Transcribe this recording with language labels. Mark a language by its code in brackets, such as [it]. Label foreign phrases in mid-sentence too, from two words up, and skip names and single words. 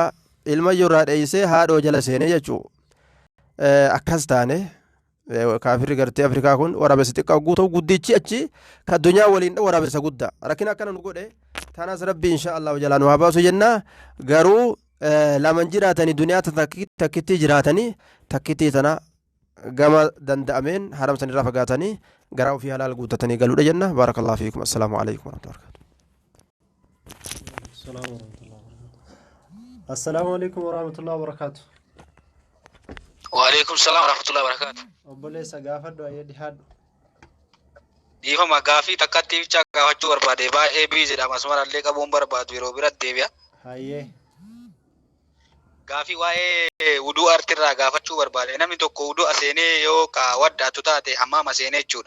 [om] ilmayyoorraa dheeysee haadhoo jala seene jechuu akkas taane kaafirri gartee afrikaa kun waraabessa xiqqaa guutuu guddichi achi ka addunyaa waliin dha waraabessa guddaa rakkina akkana nu godhe tanas rabbi inshaallahu jalaa nu haa baasu jennaa garuu laman jiraatanii duniyaa takkittii jiraatanii takkittii tana gama danda'ameen haramsan irraa fagaatanii garaa ofii halaal guutatanii galuudha jenna [ar] بارك الله فيكم السلام عليكم السلام عليكم ورحمة الله وبركاته وعليكم السلام ورحمة الله وبركاته. [om] obboleessa gaafadhu ayyee dhihaadhu dhiifama gaafii takkatti bicha gaafachuu barbaade baay'ee biizidha masmarallee qabuun barbaadu yeroo biratti deebi'a. hayyee gaafii waa'ee wuduu artirraa gaafachuu barbaade namni tokko wuduu aseenee yoo ka waddaatu taate hammaama seenee jechuudha.